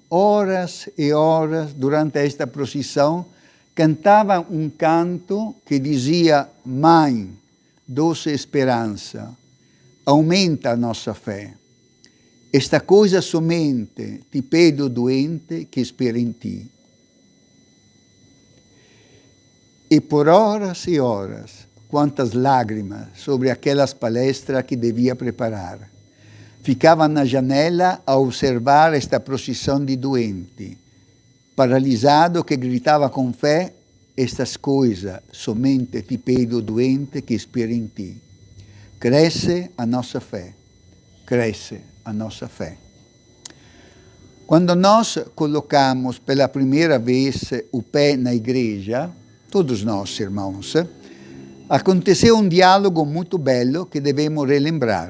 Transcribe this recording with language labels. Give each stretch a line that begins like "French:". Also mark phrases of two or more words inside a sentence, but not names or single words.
Portuguese: Horas e horas, durante esta procissão, cantava um canto que dizia: Mãe, doce esperança, aumenta a nossa fé. Esta coisa somente ti pedo doente que spera in ti. E por horas e horas, quantas lágrimas sobre aquelas palestras que devia preparar. Ficava na janela a observar esta procissão de doente, paralisado que gritava com fé: estas coisas somente ti pedo doente que spera in ti. Cresce a nossa fé, cresce a nossa fé. Quando nós colocamos pela primeira vez o pé na igreja, todos nós, irmãos, aconteceu um diálogo muito belo que devemos relembrar.